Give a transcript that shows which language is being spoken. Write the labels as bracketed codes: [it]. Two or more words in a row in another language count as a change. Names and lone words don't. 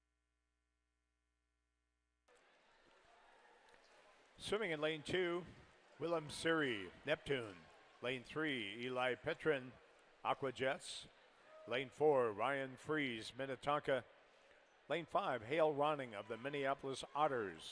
[en] Swimming in lane 2, Willem Siri, Neptune. Lane 3, Eli Petrin, Aquajets. Lane 4, Ryan Fries, Minnetonka. Lane 5, Hale Ronning of the Minneapolis Otters.